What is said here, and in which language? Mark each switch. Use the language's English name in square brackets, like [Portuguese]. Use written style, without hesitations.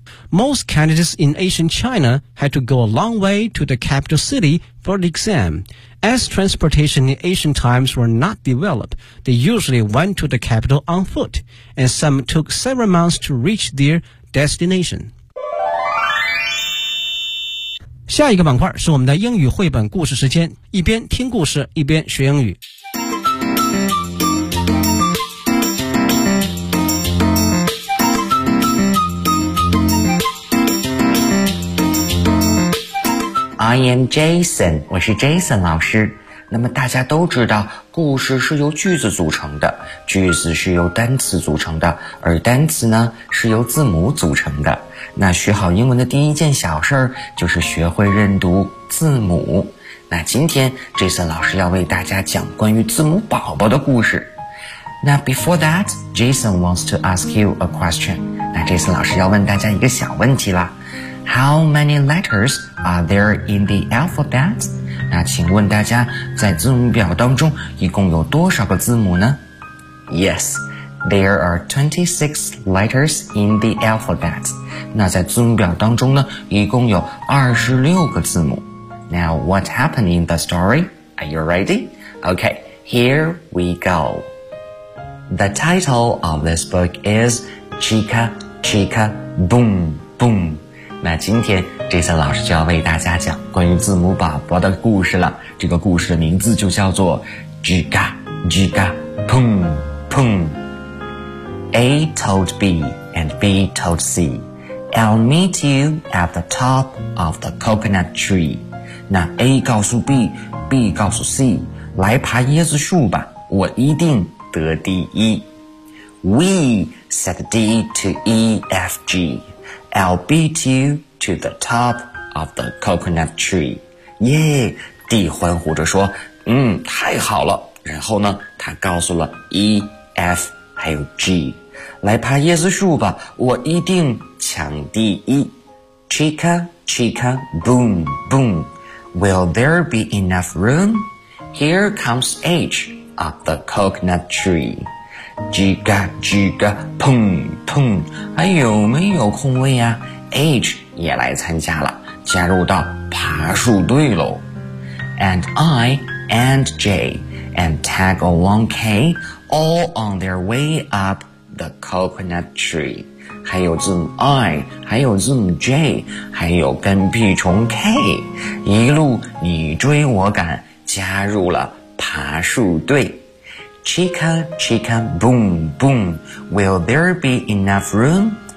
[English] Most candidates in ancient China had to go a long way to the capital city for the exam. As transportation in ancient times were not developed, they usually went to the capital on foot, and some took several months to reach their destination. [Chinese] 下一个板块是我们的英语绘本故事时间，一边听故事，一边学英语。 [English] I am Jason, [Chinese] 我是 Jason 老师。那么大家都知道，故事是由句子组成的，句子是由单词组成的，而单词呢，是由字母组成的。那学好英文的第一件小事，就是学会认读字母。那今天 Jason 老师要为大家讲关于字母宝宝的故事。 [English] 那 before that, Jason wants to ask you a question. [Chinese] 那 Jason 老师要问大家一个小问题啦。 [English] How many letters are there in the alphabet? [Chinese] 那请问大家在字母表当中一共有多少个字母呢? [English] Yes, there are 26 letters in the alphabet. [Chinese] 那在字母表当中呢一共有26个字母。 [English] Now, what happened in the story? Are you ready? Okay, here we go. The title of this book is Chica, Chica, Boom, Boom. [Chinese] 那今天 Jason 老师就要为大家讲关于字母宝宝的故事了。这个故事的名字就叫做 Giga Giga Pum Pum. [English] A told B and B told C, I'll meet you at the top of the coconut tree. [Chinese] 那 A 告诉 B, B 告诉 C, 来爬椰子树吧，我一定得第一。 [English] We said D to E F GI'll beat you to the top of the coconut tree. [Chinese] Yay! D 欢呼着说，嗯，太好了。然后呢，他告诉了 E, F, 还有 G, 来爬椰子树吧，我一定抢第一。 [English] Chica, chica, boom, boom. Will there be enough room? Here comes H up the coconut tree. [Chinese] 叽嘎叽嘎砰砰，还有没有空位啊？ H 也来参加了，加入到爬树队喽。 [English] And I and J and tag along K all on their way up the coconut tree. [Chinese] 还有字母 I, 还有字母 J, 还有跟屁虫 K, 一路你追我赶，加入了爬树队。 [English] Chica, chica, boom, boom. Will there be enough room?